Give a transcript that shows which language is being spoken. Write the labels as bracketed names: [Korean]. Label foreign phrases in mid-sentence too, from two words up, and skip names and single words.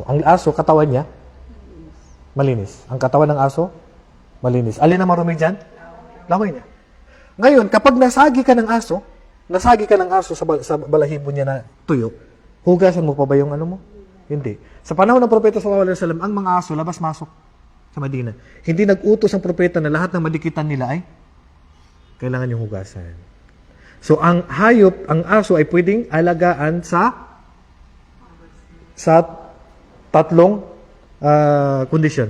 [Filipino] Ang aso, katawan niya, malinis. Ang katawan ng aso, malinis. Alin na marumi dyan? Laway niya. Ngayon, kapag nasagi ka ng aso sa balahibo niya na tuyo, hugasan mo pa ba yung mo? Hindi. Sa panahon ng propeta [Arabic] صلى الله عليه وسلم, [Filipino] ang mga aso labas-masok sa Madina. Hindi nag-utos ang propeta na lahat ng madikitan nila ay kailangan yung hugasan. So, ang hayop, ang aso ay pwedeng alagaan sa tatlong kondisyon.